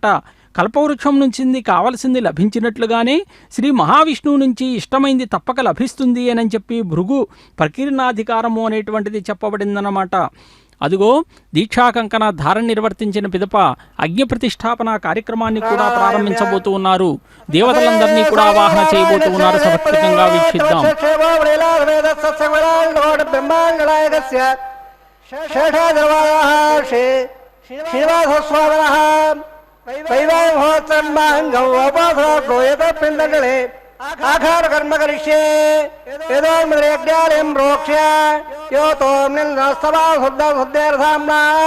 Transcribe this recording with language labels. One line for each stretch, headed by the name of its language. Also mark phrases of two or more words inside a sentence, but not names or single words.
Telugu: కల్పవృక్షం నుంచి కావలసింది లభించినట్లుగానే శ్రీ మహావిష్ణువు నుంచి ఇష్టమైంది తప్పక లభిస్తుంది అని చెప్పి భృగు ప్రకీర్ణాధికారము అనేటువంటిది చెప్పబడిందన్నమాట. అదిగో దీక్షాకంకణ ధారణ నిర్వర్తించిన పిదప అగ్ని ప్రతిష్టాపన కార్యక్రమాన్ని కూడా ప్రారంభించబోతూ ఉన్నారు. దేవతలందరినీ కూడా ఆవాహన చేయబోతూ ఉన్నారు. సమర్పితంగా వీక్షిద్దాం.
Sanskrit: आघार कर्म करिष्ये यदो मृग्यालिं रोक्ष्य यो तोम निलस्तवा शुद्धेर्धाम्ना